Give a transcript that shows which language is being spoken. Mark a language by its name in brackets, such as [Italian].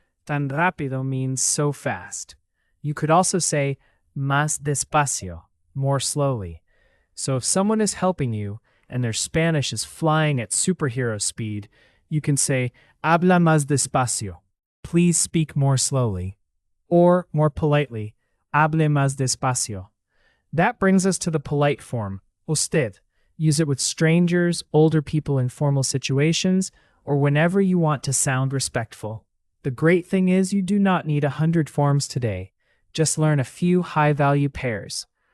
[Spanish] Tan rápido [English] means so fast. You could also say [Spanish] más despacio, [English] more slowly. So if someone is helping you and their Spanish is flying at superhero speed, you can say [Spanish] habla más despacio. [English] Please speak more slowly. Or, more politely, [Spanish] hable más despacio. [English] That brings us to the polite form, usted. Use it with strangers, older people in formal situations, or whenever you want to sound respectful. The great thing is you do not need 100 forms today. Just learn a few high-value pairs.